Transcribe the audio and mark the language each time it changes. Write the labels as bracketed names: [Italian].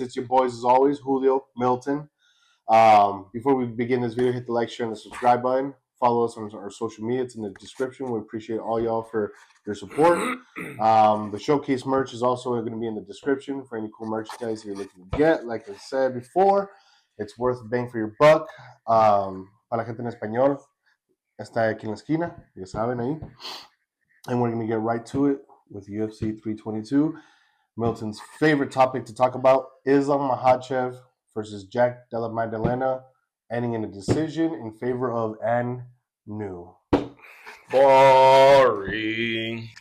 [English] It's your boys, as always, Julio, Milton. Before we begin this video, hit the like, share, and the subscribe button. Follow us on our social media. It's in the description. We appreciate all y'all for your support. The showcase merch is also going to be in the description for any cool merchandise you're looking to get. Like I said before, it's worth a bang for your buck. [Spanish] Para la gente en español, está aquí en la esquina. Ya saben ahí. [English] And we're going to get right to it with UFC 322. Milton's favorite topic to talk about, Islam Makhachev versus Jack Della Maddalena, ending in a decision in favor of Anu. Boring.